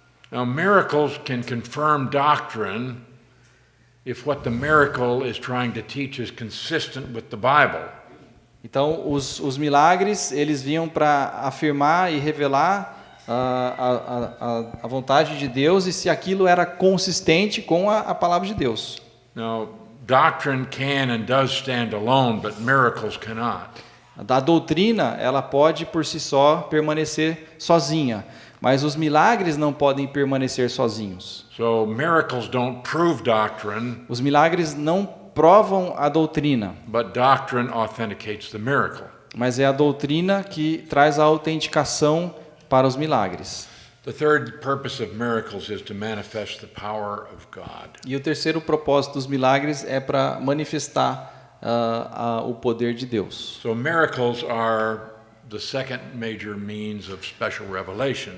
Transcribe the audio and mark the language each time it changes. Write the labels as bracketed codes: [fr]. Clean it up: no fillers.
[en] Now, miracles can confirm doctrine if what the miracle is trying to teach is consistent with the Bible. [pt] Então, os milagres, eles vinham para afirmar e revelar a vontade de Deus e se aquilo era consistente com a palavra de Deus. [en] Now, doctrine can and does stand alone, but miracles cannot. [pt] A doutrina, ela pode por si só permanecer sozinha, mas os milagres não podem permanecer sozinhos. [en] So, miracles don't prove doctrine, [pt] Os milagres não provam a doutrina, [en] but doctrine authenticates the miracle. [pt] mas é a doutrina que traz a autenticação para os milagres. [en] The third purpose of miracles is to manifest the power of God. [pt] E o terceiro propósito dos milagres é para manifestar o poder de Deus. [en] So, miracles are the second major means of special revelation.